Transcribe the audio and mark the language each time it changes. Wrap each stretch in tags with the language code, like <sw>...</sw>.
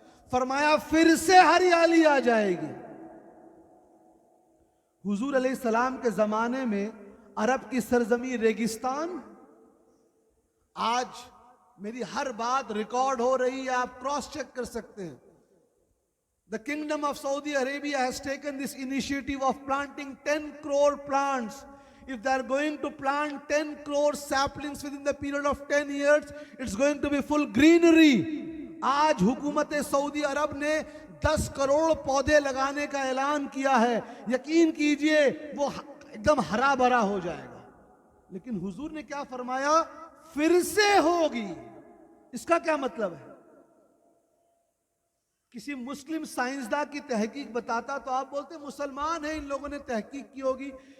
<ur>فرمایا پھر سے ہریالی آ جائے گی. حضور علیہ السلام کے زمانے میں عرب کی سرزمین ریگستان. آج میری ہر بات ریکارڈ ہو رہی ہے، آپ کراس چیک کر سکتے ہیں.</ur> <en>The Kingdom of Saudi Arabia has taken this initiative of planting 10 crore plants. If they are going to plant 10 crore saplings within the period of 10 years, it's going to be full greenery.</en> <ur>آج حکومت سعودی عرب نے 10 کروڑ پودے لگانے کا اعلان کیا ہے. یقین کیجئے وہ ایک دم ہرا بھرا ہو جائے گا. لیکن حضور نے کیا فرمایا؟ پھر سے ہوگی. اس کا کیا مطلب ہے؟ کسی مسلم سائنسداں کی تحقیق بتاتا تو آپ بولتے مسلمان ہیں، ان لوگوں نے تحقیق کی ہوگی.</ur>